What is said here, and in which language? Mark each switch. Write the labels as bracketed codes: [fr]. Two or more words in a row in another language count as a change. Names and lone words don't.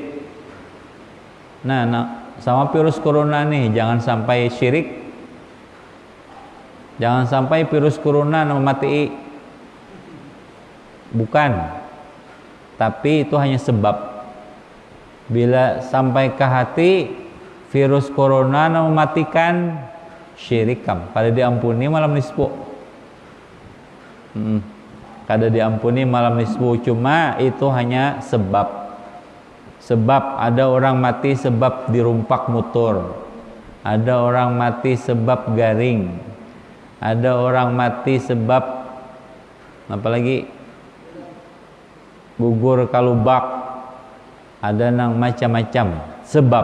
[id] Nah, sama virus corona nih, jangan sampai syirik, jangan sampai virus corona memati. Bukan, tapi itu hanya sebab. [bjn] Bila sampai ke hati, virus corona mematikan, syirik kam. Kada diampuni malam nisfu. Kada diampuni malam nisfu, cuma itu hanya sebab. Sebab ada orang mati sebab dirumpak motor, ada orang mati sebab garing, ada orang mati sebab apalagi gugur kalubak, ada nang macam-macam sebab.